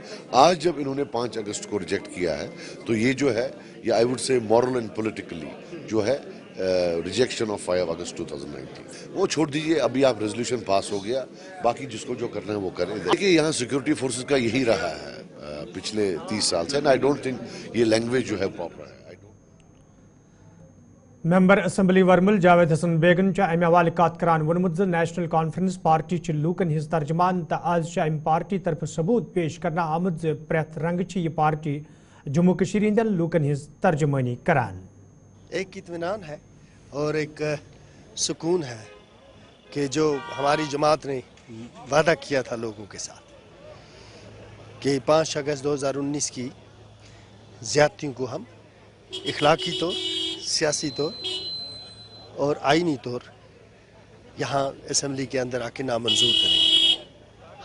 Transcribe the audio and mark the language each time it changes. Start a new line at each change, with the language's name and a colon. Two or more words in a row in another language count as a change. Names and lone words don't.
Hindi: आज जब इन्होंने 5 अगस्त को रिजेक्ट किया है, तो ये जो है, ये
English: I would say moral and politically
Hindi: जो है
English: rejection of
Hindi: 5 अगस्त 2019 वो छोड़ दीजिए। अभी आप रेजोल्यूशन पास हो गया, बाकी जिसको जो करना है वो करें। देखिए, यहाँ सिक्योरिटी फोर्सेस का यही रहा है पिछले 30 साल से,
English: and I don't think
Hindi: ये लैंग्वेज जो है प्रॉपर है।
Kashmiri: मेंबर असम्बली वर्मल जावेद हसन बेगन अमे हवाले करान वोनमुत नेशनल कॉन्फ्रेंस पार्टी लूकन हिज तर्जमान तो आज अम पार्टी तरफ सबूत पेश करना आमद प्रेथ रंग यह पार्टी जम्मू कशीर हिंदन लूकन हिज तर्जमानी करान।
Hindi: एक इत्मीनान है और एक सुकून है कि जो हमारी जमात ने वादा किया था लोगों के साथ कि 5 अगस्त 2019 की ज़्यादतियों को हम इखलाकी तौर, सियासी तौर और आईनी तौर यहाँ असम्बली के अंदर आके नामंजूर करेंगे।